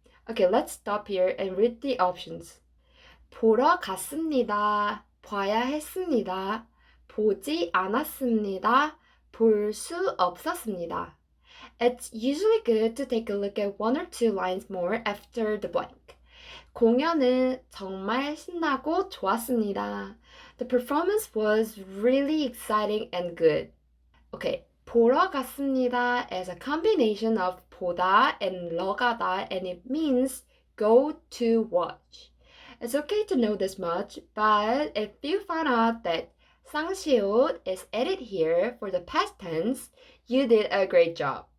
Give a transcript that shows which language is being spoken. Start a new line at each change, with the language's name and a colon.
English: Okay, let's stop here and read the options.
Korean: 보러 갔습니다. 봐야 했습니다. 보지 않았습니다. 볼 수 없었습니다.
English: It's usually good to take a look at one or two lines more after the blank.
Korean: 공연은 정말 신나고 좋았습니다.
English: The performance was really exciting and good. Okay,
Korean: 보러 갔습니다
English: is a combination of 보다 and 러가다, and it means go to watch. It's okay to know this much, but if you find out that 상시옷 is added here for the past tense, you did a great job.